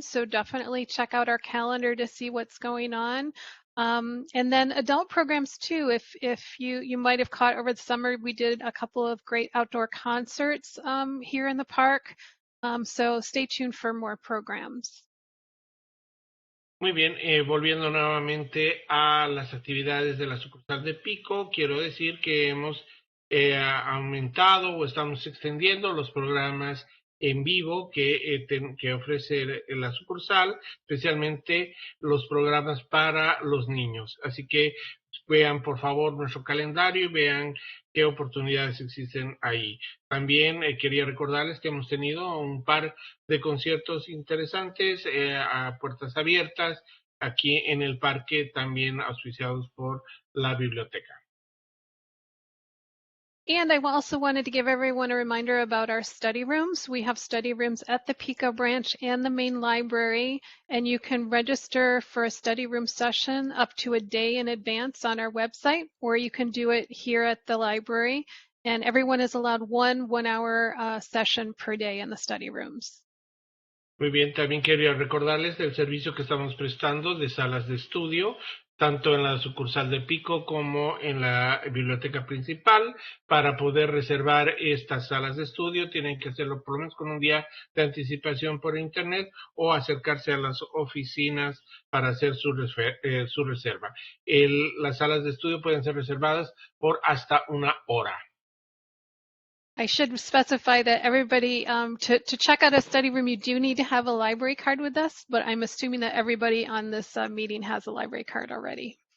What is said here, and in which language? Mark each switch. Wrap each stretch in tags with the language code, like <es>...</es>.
<en>So definitely check out our calendar to see what's going on. And then adult programs too. If you might have caught over the summer, we did a couple of great outdoor concerts here in the park. So stay tuned for more programs.</en> <es>Muy bien, volviendo nuevamente a las actividades de la sucursal de Pico, quiero decir que hemos aumentado o estamos extendiendo los programas en vivo que ofrece la sucursal, especialmente los programas para los niños. Así que vean por favor nuestro calendario y vean qué oportunidades existen ahí. También quería recordarles que hemos tenido un par de conciertos interesantes a puertas abiertas aquí en el parque, también auspiciados por la biblioteca.</es> <en>And I also wanted to give everyone a reminder about our study rooms. We have study rooms at the Pico branch and the main library, and you can register for a study room session up to a day in advance on our website, or you can do it here at the library. And everyone is allowed one 1-hour session per day in the study rooms.</en> <es>Muy bien, también quería recordarles del servicio que estamos prestando de salas de estudio, tanto en la sucursal de Pico como en la biblioteca principal. Para poder reservar estas salas de estudio tienen que hacerlo por lo menos con un día de anticipación por internet o acercarse a las oficinas para hacer su reserva. Las salas de estudio pueden ser reservadas por hasta 1 hora.</es> <en>I should specify that everybody, to check out a study room, you do need to have a library card with us, but I'm assuming that everybody on this meeting has a library card already.</en>